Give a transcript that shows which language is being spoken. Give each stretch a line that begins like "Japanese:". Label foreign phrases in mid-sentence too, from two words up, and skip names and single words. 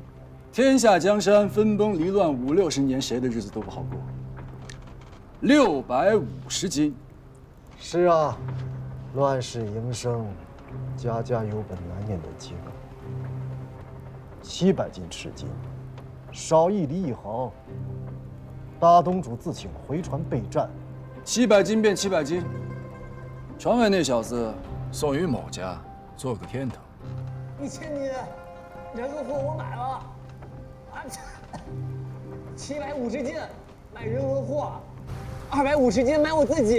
Chinese: 天下江山分崩離亂50、60年，誰的日子都不好過。650斤。是啊，亂世營生，家家有本難念的經。700斤赤金，少1厘1毫。大東主自請回船備戰。 700 斤便700斤，船外那小子送與某家，做個天堂。 1000斤，人和貨我買了。啊，750斤，買人和貨。 250斤买我自己。